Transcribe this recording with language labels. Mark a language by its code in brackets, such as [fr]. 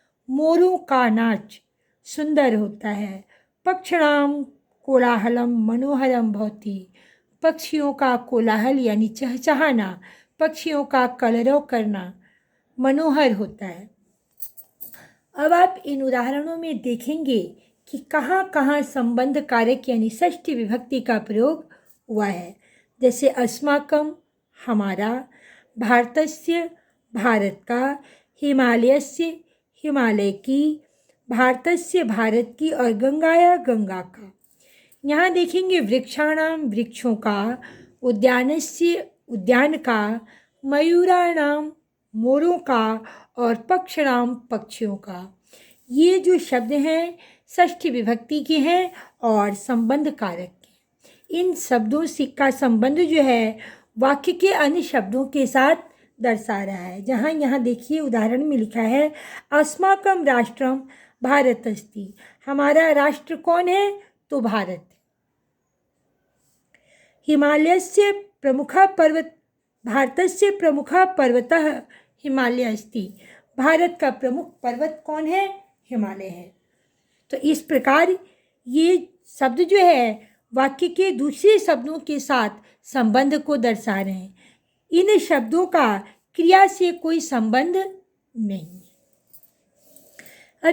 [hi] मोरों का नाच सुंदर होता है। [sa] पक्षिणां कोलाहलम मनोहरम भवति। [hi] पक्षियों का कोलाहल यानी चहचहाना, पक्षियों का कलरव करना मनोहर होता है। अब आप इन उदाहरणों में देखेंगे कि कहाँ कहाँ संबंध कारक यानी षष्ठी विभक्ति का प्रयोग हुआ है। जैसे अस्माकम हमारा, भारतस्य भारत का, हिमालयस्य हिमालय की, भारतस्य भारत की और गंगाया गंगा का। यहाँ देखेंगे वृक्षाणाम वृक्षों का, उद्यानस्य उद्यान का, मयूराणाम मोरों का और पक्षिणाम पक्षियों का। ये जो शब्द हैं षष्ठी विभक्ति के हैं और संबंध कारक के। इन शब्दों का संबंध जो है वाक्य के अन्य शब्दों के साथ दर्शा रहा है। जहाँ यहाँ देखिए उदाहरण में लिखा है [sa] अस्माकं राष्ट्रम भारत अस्ति। [hi] हमारा राष्ट्र कौन है? तो भारत है। [sa] हिमालयस्य प्रमुखः पर्वत भारतस्य प्रमुखः पर्वतः हिमालय अस्ति। [hi] भारत का प्रमुख पर्वत कौन है? हिमालय है। तो इस प्रकार ये शब्द जो है वाक्य के दूसरे शब्दों के साथ संबंध को दर्शा रहे हैं। इन शब्दों का क्रिया से कोई संबंध नहीं है।